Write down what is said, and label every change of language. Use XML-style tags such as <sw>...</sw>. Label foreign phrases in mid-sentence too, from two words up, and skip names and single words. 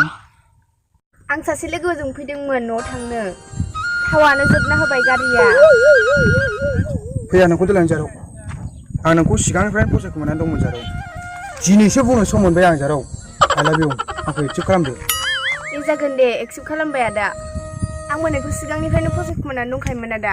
<brx>Ang saksi logoजों फैदोंमोन न' थांनो. थावानो जोबना होबाय गारिया. फैया नोंखौ दोलां Jarau. आं नोंखौ सिगांनिफ्रायनो फसायखौ मोननानै दंमोन Jarau. दिनैसो बुंनो सम मोनबाय आं Jarau.</brx> <en>I love you.</en> <brx>आंखौ एक्सेप्ट खालामदो. दे जागोन दे, एक्सेप्ट खालामबाय आदा. आंबो नोंखौ सिगांनिफ्रायनो फसायखौ मोननानै दंखायोमोन आदा.</brx>